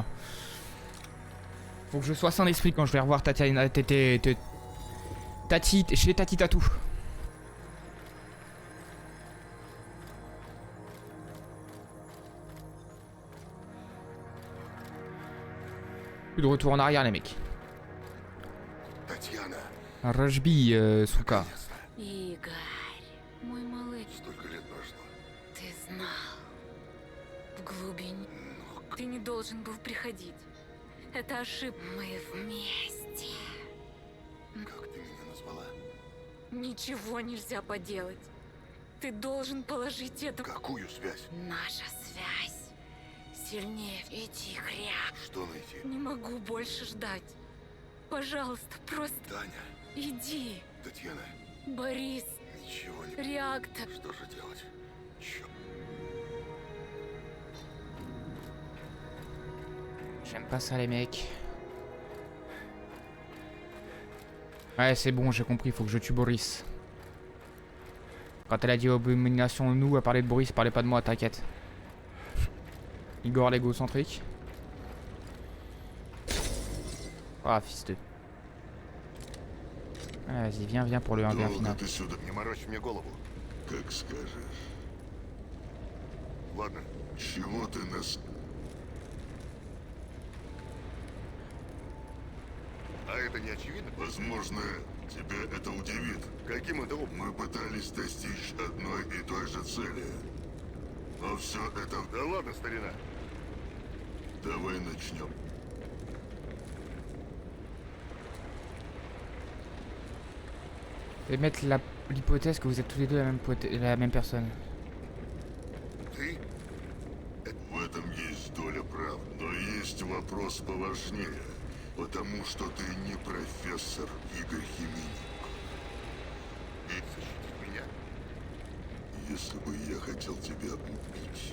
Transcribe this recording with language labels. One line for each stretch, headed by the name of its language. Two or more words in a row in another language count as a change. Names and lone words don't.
French: Faut que je sois sain d'esprit quand je vais revoir Tatiana... Tati, chez Tati Tatou. Plus de retour en arrière, les mecs.
Russian: Татьяна, Rajbi, сука. Игорь, мой малыш, столько лет прошло. ты знал. В глубине. Ты не должен был приходить. Это ошибка. Мы вместе. Как ты меня назвала? Ничего нельзя поделать. Ты должен положить это... Какую связь? Наша связь сильнее. Иди, хря. Что найти? Не могу больше ждать. Пожалуйста, просто Таня, иди. Татьяна, Борис, ничего не... реактор. Что же делать? Черт.
French: J'aime pas ça, les mecs. Ouais, c'est bon, j'ai compris, faut que je tue Boris. Quand elle a dit abomination nous, à parler de Boris, parlait pas de moi, t'inquiète. Igor l'égocentrique. Ah, fils de... Ah, vas-y, viens pour le 1v1 final.
Russian: ты сюда? Не морочь мне голову. Как скажешь. Ладно. Чего ты нас... А это не очевидно? Возможно, тебя это удивит. Каким это образом? Мы пытались достичь одной и той же цели. Но все это... Да ладно, старина. Давай начнем.
French: Je vais mettre l'hypothèse que vous êtes tous les deux la même personne.
Russian: Ты? В этом есть доля правды. Но есть вопрос поважнее. Потому что ты не профессор Игорь Хименюк. И защитить меня? Если бы я хотел тебя убить,